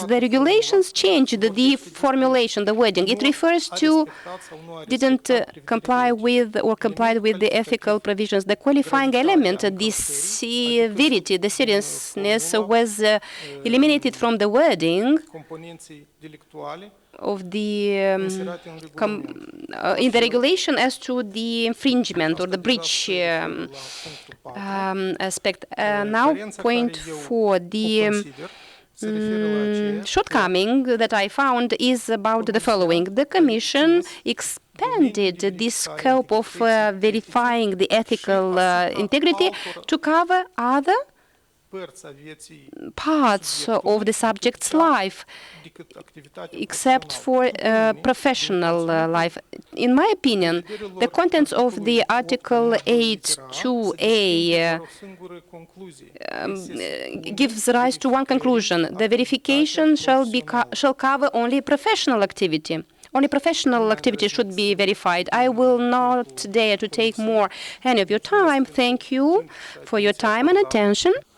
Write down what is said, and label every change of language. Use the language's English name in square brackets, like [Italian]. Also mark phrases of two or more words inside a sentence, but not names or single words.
[English] The regulations changed the formulation, the wording. It refers to didn't comply with or complied with the ethical provisions. The qualifying element, the severity, the seriousness was eliminated from the wording [Romanian] componenței delictuale [English] of the [Romanian] inserate în regulament. [English] in the regulation as to the infringement or the breach aspect. Now, point 4, the shortcoming that I found is about the following. The Commission expanded the scope of verifying the ethical integrity to cover other [Romanian] Părți a vieții [English] parts of the subject's life, [Romanian] decât activitatea [English] except for professional life. In my opinion, the contents of the Article 8.2a [Romanian] o singură concluzie. [English] gives rise to one conclusion: the verification shall cover only professional activity. Only professional activity should be verified. I will not dare to take more any of your time. Thank you for your time and attention.